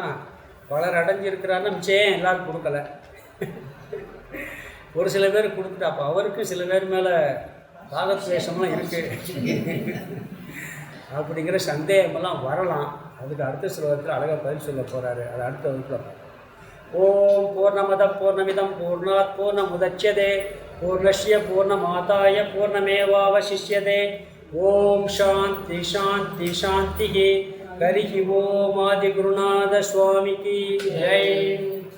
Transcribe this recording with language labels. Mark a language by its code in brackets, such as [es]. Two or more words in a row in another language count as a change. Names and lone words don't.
[ta] பலர் அடைஞ்சிருக்கிறாருன்னா மிச்சம் எல்லாரும் கொடுக்கல. ஒரு சில பேர் கொடுத்துட்டு அப்போ அவருக்கு சில பேர் மேலே ராகத்வேஷம்லாம் இருக்குது அப்படிங்கிற சந்தேகமெல்லாம் வரலாம். அதுக்கு அடுத்த ஸ்லோகத்தில் அழகாக பதில் சொல்ல போகிறாரு. அது அடுத்த வகுப்பில். [sa] ओम् पूर्णमदः पूर्णमिदं पूर्णात् पूर्णमुदच्यते पूर्णस्य पूर्णमादाय पूर्णमेवावशिष्यते. ओम् शान्तिः शान्तिः शान्तिः. हरि ओम् [ta] ஆதிகுருநாத சுவாமிக்கு ஜெய்.